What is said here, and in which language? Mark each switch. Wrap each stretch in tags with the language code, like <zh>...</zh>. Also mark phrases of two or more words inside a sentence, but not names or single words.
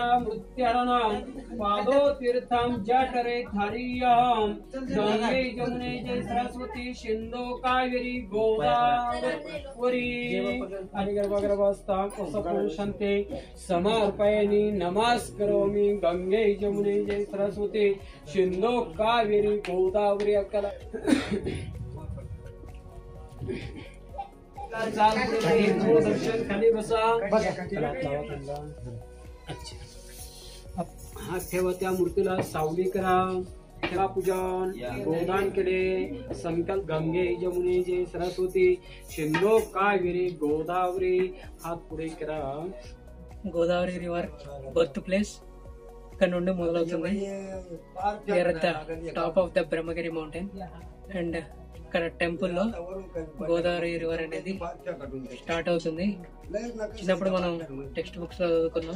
<sa>మృత్యరణం పాదో తీర్థం జఠరే ధరియం గంగే జమునే జయ సరస్వతి సింధు కావేరి గోదావరి గర్భస్థం ఉపపుషంతే సమర్పయామి నమస్కరోమి గంగే జమునే జయ సరస్వతి సింధు కావేరి గోదావరి అక్కల.</sa> <mr>खाली बसा. हात ठेवा त्या मूर्तीला, सावली करा, ठेवा पूजन, गोदान केले.</mr> <sa>संकल्प गंगे जमुने जे सरस्वती सिंधू कावेरी गोदावरी.</sa> <mr>हात पुढे करा.</mr> <te>గోదావరి</te> <en>river birth place</en> <te>ఇక్కడ నుండి మొదలవుతుంది.</te> <en>We are at the top of the Brahmagiri mountain.</en> <te>అండ్ ఇక్కడ టెంపుల్ లో గోదావరి రివర్ అనేది స్టార్ట్ అవుతుంది. చిన్నప్పుడు మనం</te> <en>text books</en> <te>లో చదువుకున్నాం.</te>